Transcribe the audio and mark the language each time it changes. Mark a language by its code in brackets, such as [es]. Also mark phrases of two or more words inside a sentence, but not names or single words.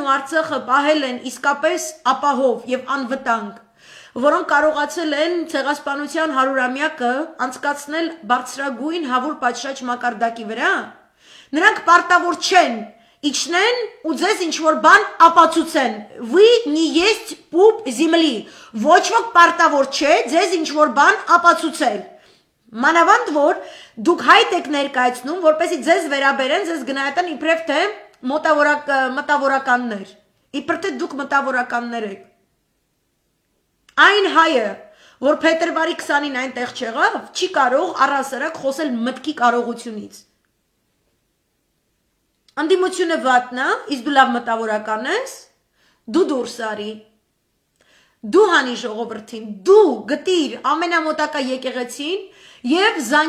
[hy] ու Արցախը պահել են իսկապես ապահով եւ անվտանգ, որոնք կարողացել են ցեղասպանության 100-ամյակը անցկացնել բարձրագույն հավուր պատշաճ մակարդակի վրա, նրանք պարտավոր չեն իջնեն ու ձեզ ինչ-որ բան ապացուցեն, [ru] вы не есть пуп земли, [hy] ոչ ոք պարտավոր չէ ձեզ ինչ-որ բան ապացուցել, մանավանդ որ դուք հայտ եք ներկայացնում, որպեսզի ձեզ վերաբերեն, ձեզ գնահատեն իբրև թե մտավորականներ, իբր թե դուք մտավորականներ եք, այն հայը, որ փետրվարի 20-ին այնտեղ չեղավ, չի կարող առհասարակ խոսել մտքի կարողությունից, Անդիմությունը վատնա, իսկ դու լավ մտավորական ես, դու դուրս արի, դու հանի ժողովրդին, դու գտիր ամենամոտակա եկեղեցին եւ